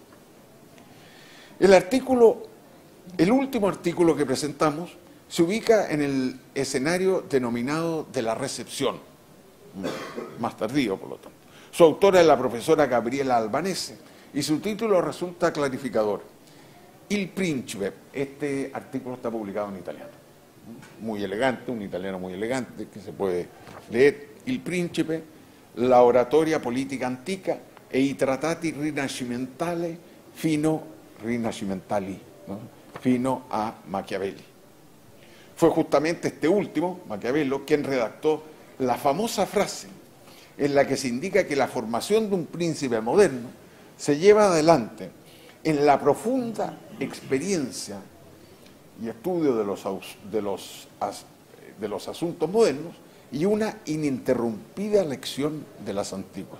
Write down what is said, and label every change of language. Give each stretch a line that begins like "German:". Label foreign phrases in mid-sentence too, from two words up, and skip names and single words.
Spanish: El último artículo que presentamos se ubica en el escenario denominado de la recepción, más tardío, por lo tanto. Su autora es la profesora Gabriela Albanese y su título resulta clarificador. Il Principe. Este artículo está publicado en italiano. Muy elegante, un italiano muy elegante que se puede leer.
Italian: Il Principe, la oratoria politica antica e i trattati rinascimentali fino a Machiavelli.
Spanish: Fue justamente este último, Maquiavelo, quien redactó la famosa frase en la que se indica que la formación de un príncipe moderno se lleva adelante en la profunda experiencia y estudio de los asuntos modernos y una ininterrumpida lección de las antiguas.